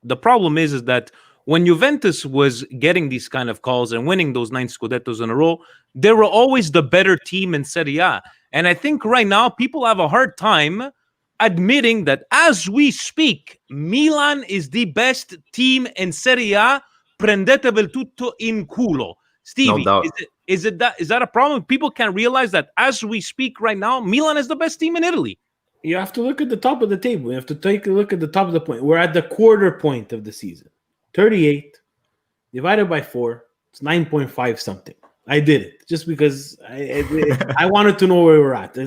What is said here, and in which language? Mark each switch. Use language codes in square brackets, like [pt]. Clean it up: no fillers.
[en] The problem is that when Juventus was getting these kind of calls and winning those 9 Scudettos in a row, they were always the better team in Serie A. And I think right now people have a hard time admitting that as we speak, Milan is the best team in Serie A. [it] Prendetevel tutto in culo. [en] Stevie, no is that a problem? People can't realize that as we speak right now, Milan is the best team in Italy. You have to look at the top of the table. You have to take a look at the top of the point. We're at the quarter point of the season. 38 divided by 4, it's 9.5 something. I did it just because I wanted to know where we're at.